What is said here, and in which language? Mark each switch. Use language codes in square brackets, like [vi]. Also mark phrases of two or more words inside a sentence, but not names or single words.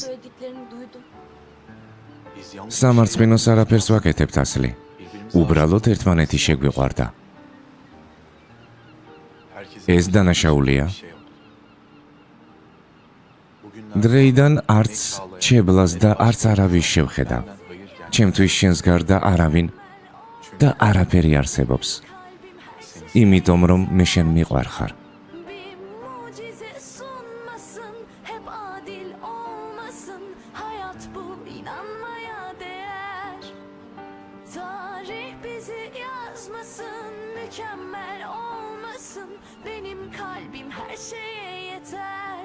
[tr] Söylediklerini duydum. biz yanlış [ka] სამარცხვინოს არაფერს ვაკეთებთ ასლი. უბრალოდ ერთმანეთი შეგვიყვარდა. [tr] herkesin [ka] ეს დანაშაულია. [tr] bir şey yok. Bugünlerde [ka] დრეიდან არც ჩებლას და არც არავის შევხედავ. [tr] benden hayır gelmez. [ka] ჩემთვის შენს გარდა არავინ და არაფერი არსებობს. იმიტომ რომ მე შენ მიყვარხარ. [tr] Bir mucize sunmasın, hep adil olmasın. Hayat bu inanmaya değer. Tarih bizi yazmasın, mükemmel olmasın. Benim kalbim her şeye yeter.